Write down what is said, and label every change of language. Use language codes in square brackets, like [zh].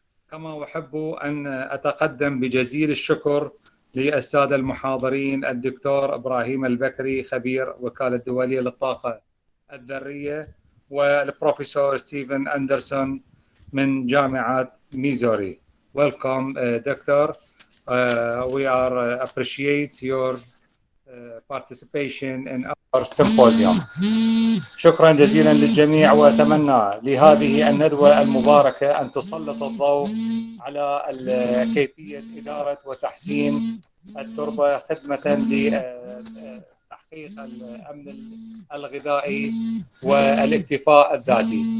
[ar] كما أحب أن أتقدم بجزيل الشكر للسادة المحاضرين الدكتور إبراهيم البكري خبير وكالة الدولية للطاقة الذرية، والبروفيسور ستيفن أندرسون من جامعة ميزوري. [en] Welcome, Doctor. We appreciate your participation in our symposium. [ar] شكرا جزيلا للجميع، وأتمنى لهذه الندوة المباركة أن تسلط الضوء على كيفية إدارة وتحسين التربة خدمة لتحقيق الأمن الغذائي والاكتفاء الذاتي.